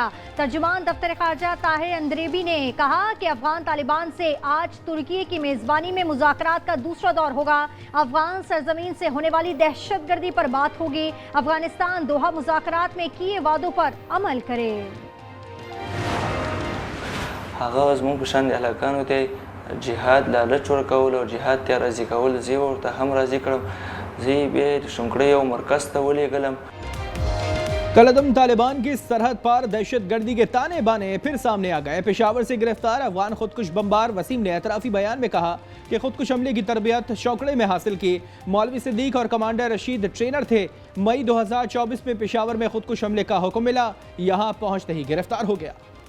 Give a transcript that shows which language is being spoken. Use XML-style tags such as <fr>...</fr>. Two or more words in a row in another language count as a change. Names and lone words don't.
<ur>ترجمان دفتر خارجہ طاہر اندرابی نے کہا کہ افغان طالبان سے آج ترکی کی میزبانی میں مذاکرات کا دوسرا دور ہوگا. افغان سرزمین سے ہونے والی دہشتگردی پر بات ہوگی. افغانستان دوحہ مذاکرات میں کیے وعدوں پر عمل کرے. جہاد لالچ</ur> <ps>ورکول او جهاد ته راضي کول زی ورته هم راضي کړم زی به شونکړې او مرکز ته ولېږلم।</ps> <ur>کلدم طالبان کی سرحد پار دہشتگردی کے تانے بانے پھر سامنے آ گئے. پشاور سے گرفتار افغان خودکش بمبار وسیم نے اعترافی بیان میں کہا کہ خودکش حملے کی تربیت شوکڑے میں حاصل کی. مولوی صدیق اور کمانڈر رشید ٹرینر تھے۔ مئی 2024 میں پشاور میں خودکش حملے کا حکم ملا، یہاں پہنچتے ہی گرفتار ہو گیا.</ur>